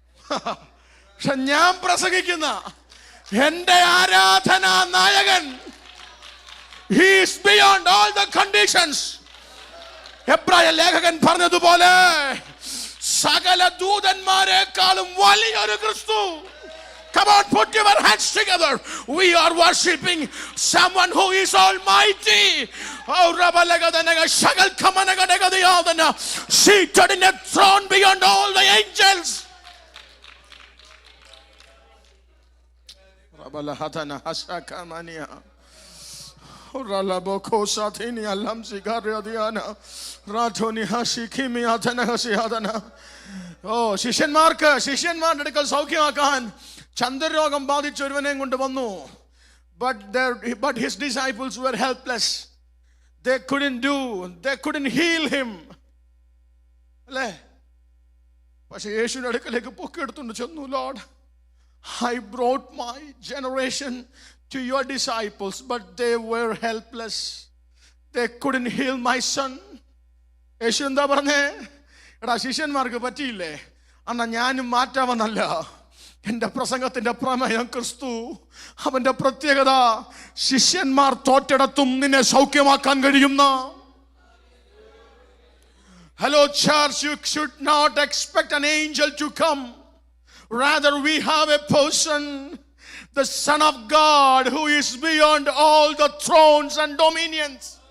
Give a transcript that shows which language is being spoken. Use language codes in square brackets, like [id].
[ml] പക്ഷെ ഞാൻ പ്രസംഗിക്കുന്ന എന്റെ ആരാധനാ നായകൻ, [en] he is beyond all the conditions. [ml] എബ്രായ ലേഖകൻ പറഞ്ഞതുപോലെ സകല ദൂതന്മാരെക്കാളും വലിയൊരു ക്രിസ്തു. [en] Come on, put your hands together. We are worshiping someone who is almighty. Oh, Rabalagadanaga Shagal Kamanagadagadiadana, seated in a throne beyond all the angels. Rabalahadana Hasakamania. Ralaboko Satini Alam Sigariadiana. Ratoni Hashikimi Atana Hasiadana. [ml] Oh, ശിഷ്യന്മാരുടെ അടുക്കൽ സൗഖ്യമാക്കാൻ ചന്ദ്രരോഗം ബാധിച്ച ഒരുവനെ കൊണ്ട് വന്നു. [en] But his disciples were helpless. They couldn't heal him. [ml] അല്ലേ? പക്ഷെ യേശുവിന്റെ അടുക്കലേക്ക് പൊക്കിയെടുത്തുകൊണ്ട് ചെന്നു. [en] Lord, I brought my generation to your disciples, but they were helpless. They couldn't heal my son. [ml] യേശു എന്താ പറഞ്ഞേ? എടാ, ശിഷ്യന്മാർക്ക് പറ്റിയില്ലേ, അന്നാ ഞാനും മാറ്റാമെന്നല്ല. എന്റെ പ്രസംഗത്തിന്റെ പ്രമേയം ക്രിസ്തു. അവന്റെ പ്രത്യേകത ശിഷ്യന്മാർ തോറ്റെടുത്തും നിന്നെ സൗഖ്യമാക്കാൻ കഴിയുന്ന. [en] Hello church, you should not expect an angel to come. Rather, we have a person, the Son of God, who is beyond all the thrones and dominions.